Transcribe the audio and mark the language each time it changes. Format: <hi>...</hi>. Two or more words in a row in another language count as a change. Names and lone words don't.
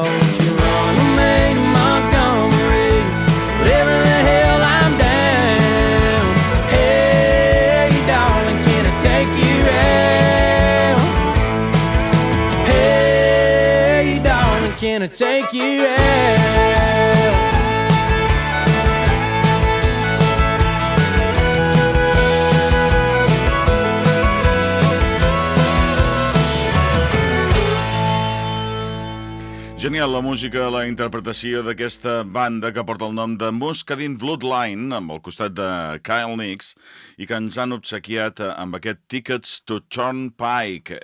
<en>She run with me to Montgomery, whatever the hell I'm down. Hey, darling, can I take you out? Hey, darling, can I take you out?</en> <ca>Genial la música, la interpretació d'aquesta banda que porta el nom de Muscadine Bloodline, amb el costat de Kyle Nix, i que ens han obsequiat amb aquest Tickets to Turnpike.</ca>